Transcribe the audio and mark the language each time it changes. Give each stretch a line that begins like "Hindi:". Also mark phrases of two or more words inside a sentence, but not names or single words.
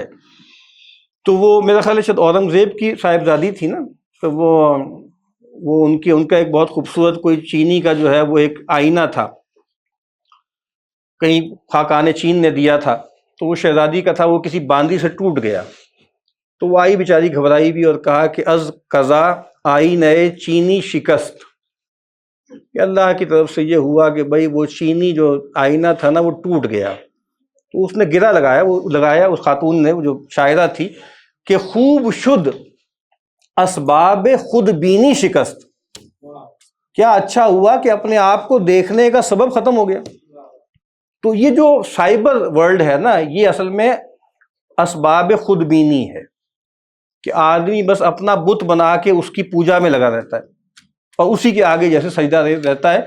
Urdu: تو وہ میرا خیال ہے شاید اورنگزیب کی صاحبزادی تھی نا، تو وہ ان کا ایک بہت خوبصورت کوئی چینی کا جو ہے وہ ایک آئینہ تھا، کہیں خاقان چین نے دیا تھا، تو وہ شہزادی کا تھا، وہ کسی باندی سے ٹوٹ گیا، تو وہ آئی بیچاری گھبرائی بھی اور کہا کہ
Persian: از قضا آئینہ چینی شکست،
Urdu: کہ اللہ کی طرف سے یہ ہوا کہ بھائی وہ چینی جو آئینہ تھا نا وہ ٹوٹ گیا۔ تو اس نے گرہ لگایا اس خاتون نے، وہ جو شاعرہ تھی، کہ
Persian: خوب شد اسباب خود بینی شکست،
Urdu: کیا اچھا ہوا کہ اپنے آپ کو دیکھنے کا سبب ختم ہو گیا۔ تو یہ جو
English: cyber world
Urdu: ہے نا، یہ اصل میں
Persian: اسباب خود بینی
Urdu: ہے، کہ آدمی بس اپنا بت بنا کے اس کی پوجا میں لگا رہتا ہے اور اسی کے آگے جیسے سجدہ رہتا ہے۔